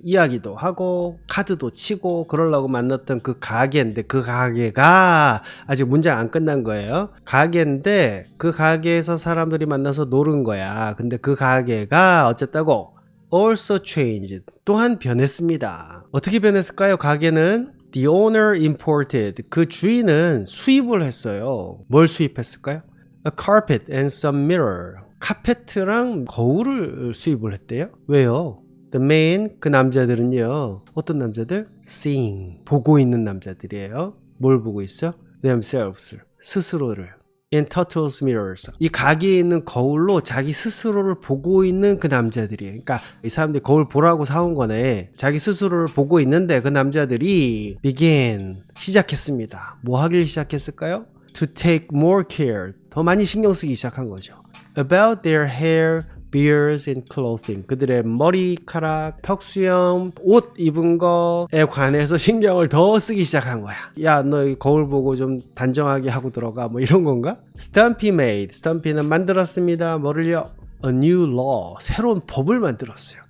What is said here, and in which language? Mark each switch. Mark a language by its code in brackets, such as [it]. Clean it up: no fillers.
[ko] 이야기도 하고 카드도 치고 그러려고 만났던 그 가게인데 그 가게가 아직 문장 안 끝난 거예요. 가게인데 그 가게에서 사람들이 만나서 노는 거야. 근데 그 가게가 어쨌다고? [en] Also changed. [ko] 또한 변했습니다. 어떻게 변했을까요? 가게는 [en] The owner imported. [ko] 그 주인은 수입을 했어요. 뭘 수입했을까요? [en] A carpet and some mirror. [ko] 카페트랑 거울을 수입을 했대요. 왜요? [en] The man, [ko] 그 남자들은요. 어떤 남자들? Seeing, 보고 있는 남자들이에요. 뭘 보고 있어? Themselves, 스스로를. [en] In turtles mirrors. [ko] 이 가게에 있는 거울로 자기 스스로를 보고 있는 그 남자들이에요. 그러니까 이 사람들이 거울 보라고 사온 거네. 자기 스스로를 보고 있는데 그 남자들이 began, 시작했습니다. 뭐 하길 시작했을까요? [en] To take more care, [ko] 더 많이 신경 쓰기 시작한 거죠. [en] About their hair, beards and clothing. [ko] 그들의 머리카락, 턱수염, 옷 입은 거에 관해서 신경을 더 쓰기 시작한 거야. 야, 너 거울 보고 좀 단정하게 하고 들어가. 뭐 이런 건가? [en] Stumpy made. [ko] Stumpy는 만들었습니다. 뭐를요? [en] A new law. [ko] 새로운 법을 만들었어요.